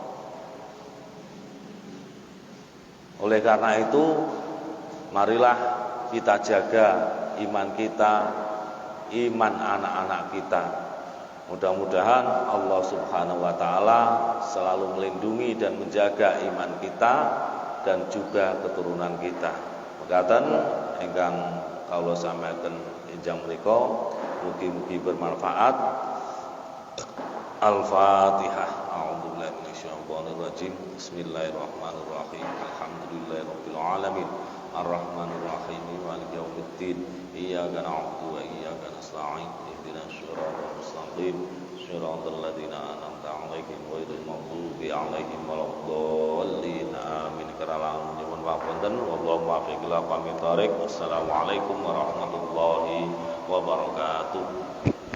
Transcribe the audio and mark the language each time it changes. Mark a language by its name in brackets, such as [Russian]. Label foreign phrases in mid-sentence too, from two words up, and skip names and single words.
[Indonesian] Oleh karena itu, marilah kita jaga iman kita, iman anak-anak kita. Mudah-mudahan Allah [Arabic] سبحانه وتعالى [Indonesian] selalu melindungi dan menjaga iman kita dan juga keturunan kita. [Javanese] Mekaten ingkang kawula sampaiken enjang menika, mugi-mugi bermanfaat. Al-Fatihah. [Arabic] أعوذ بالله من الشيطان الرجيم بسم الله الرحمن الرحيم. الحمد لله رب العالمين. الرحمن الرحيم مالك يوم الدين. إياك نعبد وإياك نستعين اهدنا الصراط المستقيم. صراط الذين أنعمت عليهم غير المغضوب عليهم ولا الضالين. Amin. [Javanese] Keralang nyuwun papunten. [Arabic] والله الموفق إلى أقوم الطريق. والسلام عليكم ورحمة الله وبركاته.